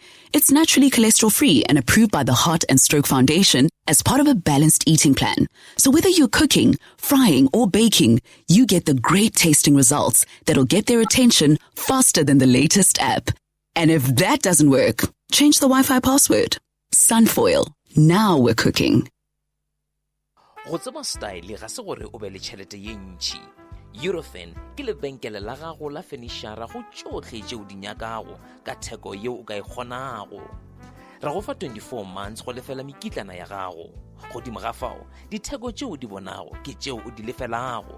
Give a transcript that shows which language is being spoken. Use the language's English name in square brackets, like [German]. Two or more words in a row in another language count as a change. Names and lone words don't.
[English] It's naturally cholesterol-free and approved by the Heart and Stroke Foundation as part of a balanced eating plan. So whether you're cooking, frying, or baking, you get the great tasting results that'll get their attention faster than the latest app. And if that doesn't work, change the Wi-Fi password. Sunfoil. Now we're cooking. [Northern Sotho] Go tseba style ga se gore o be le tšhelete ye ntšhi. Eurofin ke lebenkele la gago la fenishara go tšotlhe tšeo di nyakago ka theko yeo o ka e kgonago. Ra go fa 24 months go lefela mekitlana ya gago. Godimo ga fao, ditheko tšeo di bonago ke tšeo o di lefelago.